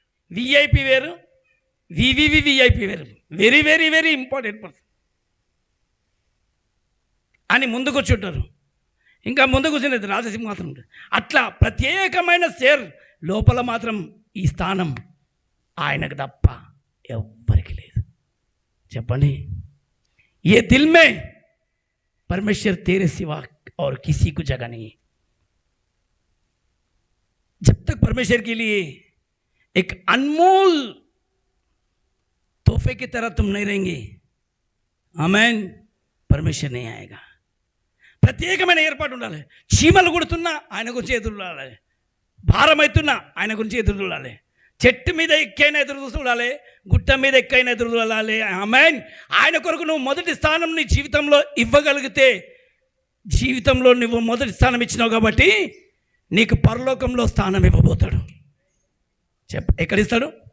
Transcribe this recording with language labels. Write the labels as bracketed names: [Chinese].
[Telugu] VIP వేరు, VIP వేరు. Very very very important person అని ముందు కూర్చుంటారు. ఇంకా ముందు కూర్చునేది రాజసింహాసనం ఉంటుంది. అట్లా ప్రత్యేకమైన చైర్ లోపల మాత్రం ఈ స్థానం ఆయనకు తప్ప ఎవ్వరికి లేదు. చెప్పండి, [Hindi] ఏ దిల్ మే परमेश्वर तेरे सिवा और किसी को जगह नहीं है. जब तक परमेश्वर के लिए एक अनमोल तोहफे की तरह तुम नहीं रहेंगे, आमेन, परमेश्वर नहीं आएगा. [Telugu] ప్రత్యేకమైన ఏర్పాటు ఉండాలి. చీమలు కుడుతున్నా ఆయన గురించి ఎదురు చూడాలి, భారం అవుతున్నా ఆయన గురించి ఎదురు చూడాలి, చెట్టు మీద ఎక్కైనా ఎదురు చూడాలి, గుట్ట మీద ఎక్కైనా ఎదురు చూడాలి. ఆమేన్. ఆయన కొరకు నువ్వు మొదటి స్థానం నీ జీవితంలో ఇవ్వగలిగితే, జీవితంలో నువ్వు మొదటి స్థానం ఇచ్చినావు కాబట్టి నీకు పరలోకంలో స్థానం ఇవ్వబోతాడు. ఎక్కడిస్తాడు?